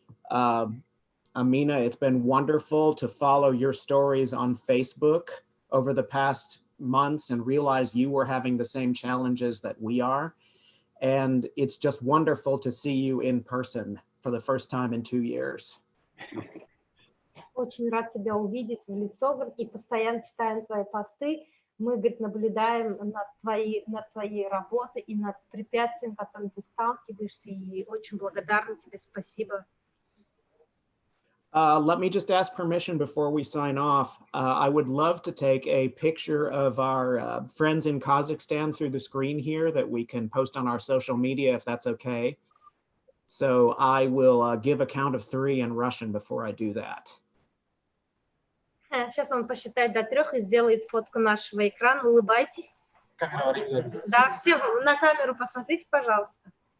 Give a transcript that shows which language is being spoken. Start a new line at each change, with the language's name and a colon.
English: Amina, it's been wonderful to follow your stories on Facebook over the past months and realize you were having the same challenges that we are. And it's just wonderful to see you in person for the first time in 2 years.
Russian: Очень рад тебя увидеть в лицо, говорит, и постоянно читаем твои посты. Мы, говорит, наблюдаем над твоей работой и над препятствиями, которыми ты сталкиваешься, и очень благодарны тебе, спасибо.
English: Let me just ask permission before we sign off. I would love to take a picture of our friends in Kazakhstan through the screen here that we can post on our social media if that's okay. So I will give a count of 3 in Russian before I do that.
Russian: Сейчас он посчитает до 3 и сделает фотку нашего экрана. Улыбайтесь. Да, все на камеру посмотрите, пожалуйста.